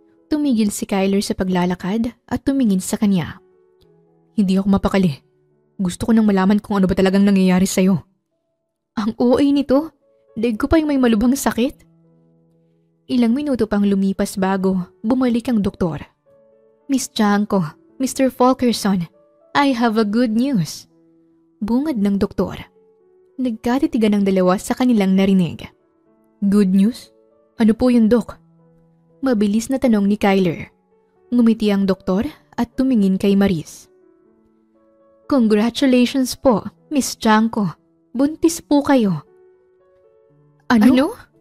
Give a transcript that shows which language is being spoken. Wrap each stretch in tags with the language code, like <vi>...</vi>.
<tl>Tumigil si Kyler sa paglalakad at tumingin sa kanya. Hindi ako mapakali. Gusto ko nang malaman kung ano ba talagang nangyayari sa'yo. Ang OA nito, daig ko pa yung may malubhang sakit. Ilang minuto pang lumipas bago bumalik ang doktor.</tl> <en>Miss Janko, Mr. Fulkerson, I have a good news.</en> <tl>Bungad ng doktor. Nagkatitigan ng dalawa sa kanilang narinig.</tl> <en>Good news?</en> <tl>Ano po yun, Dok? Mabilis na tanong ni Kyler. Ngumiti ang doktor at tumingin kay Maris. Congratulations po, Miss Janko. Buntis po kayo. Ano?</tl>